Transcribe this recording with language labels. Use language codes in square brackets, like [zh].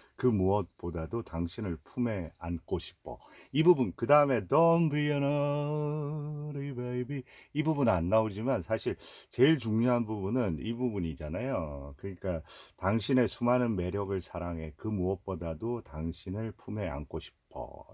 [ko] 그 무엇보다도 당신을 품에 안고 싶어. 이 부분 그 다음에 [en] Don't be a naughty baby. [ko] 이 부분 안 나오지만 사실 제일 중요한 부분은 이 부분이잖아요. 그러니까 당신의 수많은 매력을 사랑해. 그 무엇보다도 당신을 품에 안고 싶어.